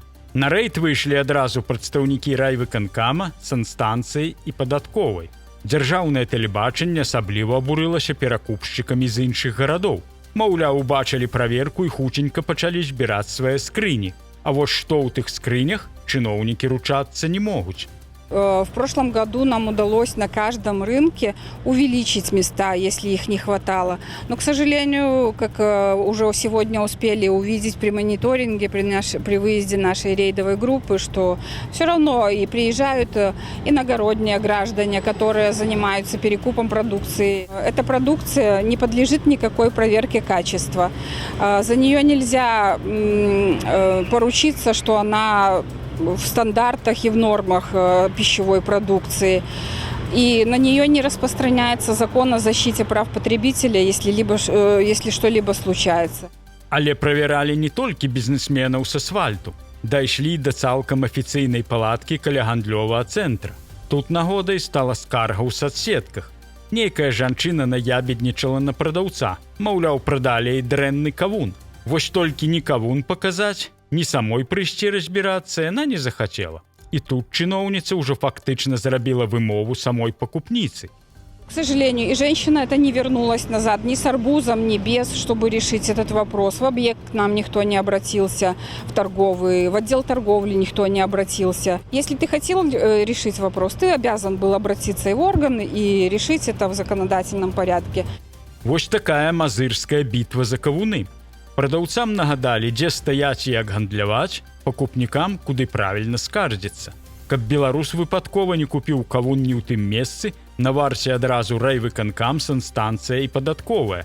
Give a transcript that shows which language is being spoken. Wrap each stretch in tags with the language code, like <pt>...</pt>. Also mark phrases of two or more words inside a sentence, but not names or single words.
<be>На рэйд выйшлі адразу прадстаўнікі райвыканкама, санстанцыі і падатковай. Дзяржаўнае тэлебачанне асабліва абурылася перакупшчыкамі з іншых гарадоў. Маўляў, убачылі праверку і хутенька пачалі збіраць свае скрыні. А вось што ў тых скрынях, чыноўнікі ручацца не могуць.</be> <ru>В прошлом году нам удалось на каждом рынке увеличить места, если их не хватало. Но, к сожалению, как уже сегодня успели увидеть при мониторинге, при выезде нашей рейдовой группы, что все равно и приезжают иногородние граждане, которые занимаются перекупом продукции. Эта продукция не подлежит никакой проверке качества. За нее нельзя поручиться, что она в стандартах и в нормах пищевой продукции. И на нее не распространяется закон о защите прав потребителя, если что-либо случается.</ru> <be>Але правяралі не толькі бізнесменаў с асфальту. Дайшлі да цалкам афіцыйнай палаткі каля гандлёвага цэнтра. Тут нагодай стала скарга ў садсетках. Нейкая жанчына наябеднічала на прадаўца. Маўляў, прадалі ей дрэнны кавун. Вось толькі ні кавун паказаць, ні самой прыйсці разбірацца яна не захацела. І тут чыноўніца ўжо фактычна зрабіла вымову самой пакупніцы.</be> <ru>К сожалению, и женщина это не вернулась назад ни с арбузом, ни без, чтобы решить этот вопрос. В объект к нам никто не обратился, в торговый, в отдел торговли никто не обратился. Если ты хотел решить вопрос, ты обязан был обратиться и в органы и решить это в законодательном порядке.</ru> <be>Вось такая мазырская бітва за кавуны. Прадаўцам нагадалі, дзе стаяць і як гандляваць, пакупнікам, куды правільна скардзіцца. Каб беларус выпадкова не купіў кавун не ў тым месцы, на варце адразу райвыканкам, санстанцыя і падатковая.</be>